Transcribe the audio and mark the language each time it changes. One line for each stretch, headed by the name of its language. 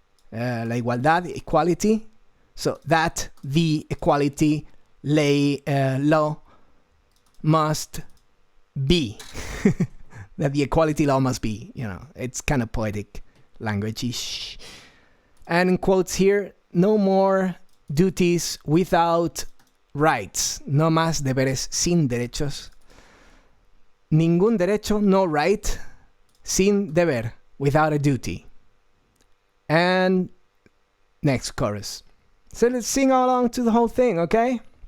Spanish: La igualdad,
English: equality, so that the equality lay law must be. That the equality law must be, it's kind of poetic language-ish. And in quotes here, no more duties without rights.
Spanish: No más deberes sin derechos. Ningún derecho,
English: no right,
Spanish: sin deber,
English: without a duty. And next chorus. So let's sing along to the whole thing, okay?